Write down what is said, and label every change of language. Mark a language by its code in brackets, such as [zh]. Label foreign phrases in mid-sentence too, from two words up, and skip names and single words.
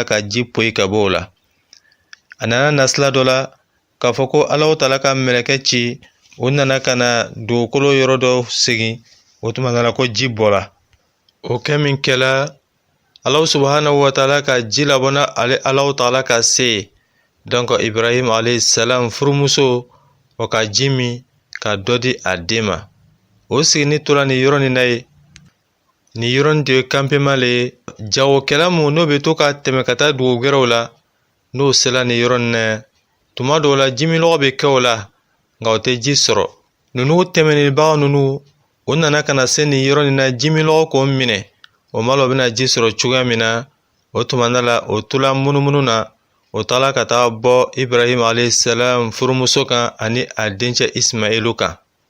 [bm] ka ji poyi ka bɔ o la a nana nasila dɔ la k'a fɔ ko [ar] الله تعالى [bm] ka mɛlɛkɛ ci o nana ka na dugukolo yɔrɔ dɔ segin o tuma na ko ji bɔra o kɛ min kɛla Allahu [ar] سبحانه وتعالى [bm] ka ji labɔna ale [ar] الله تعالى [bm] ka se donc Ibrahim [ar] عليه السلام [bm] furumuso o ka ji min ka dɔ di a den ma o sigini tora ni yɔrɔ nin na ye ni yɔrɔ nin de ye campement le ye jagokɛla mun n'o bɛ to ka tɛmɛ ka taa dugu gɛrɛw la n'o sela ni yɔrɔ nin na tuma dɔw la jiminɔgɔ bɛ kɛ o la nka o tɛ ji sɔrɔ ninnu tɛmɛnibaga ninnu o nana ka na se ni yɔrɔ nin na jiminɔgɔ k'o minɛ o ma la o bɛna ji sɔrɔ cogoya min na o tuma la o tola munumunu na o taala ka taa bɔ Ibrahim alayhisalam furumuso kan ani a dencɛ Ismailu kan